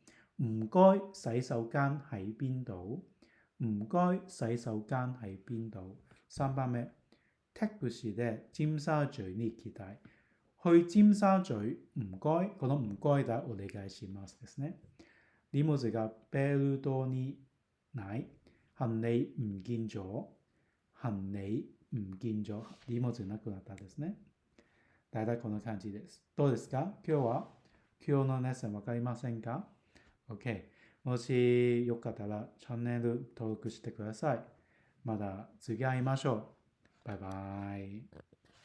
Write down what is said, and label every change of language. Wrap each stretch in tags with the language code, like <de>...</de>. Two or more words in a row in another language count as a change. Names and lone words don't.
<yue>唔該洗手間喺邊度？唔該洗手間喺邊度？3 番目。</yue> <ja>タクシーで尖沙咀に行きたい。</ja> <yue>去尖沙咀唔該。</yue> <ja>この唔該でお願いしますですね。荷物がベルトにない。</ja> <yue>行李唔見咗。行李唔見咗。</yue> <ja>荷物なくなったですね。大体こんな感じです。どうですか？今日のレッスンわかりませんか？ OK。もしよかったらチャンネル登録してください。また次会いましょう。バイバイ。</ja>